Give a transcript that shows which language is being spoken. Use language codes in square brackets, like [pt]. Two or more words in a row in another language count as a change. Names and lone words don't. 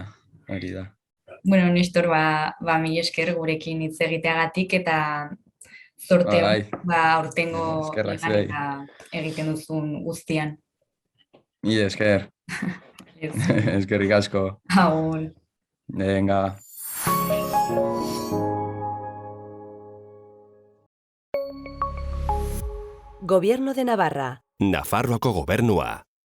[eu] Bueno, Nestor, mila esker gurekin hitz egiteagatik eta zorte aurtengo eta egiten duzun guztian. Mila esker. Eskerrik asko. Agur. Venga. Gobierno de Navarra. Nafarroako gobernua.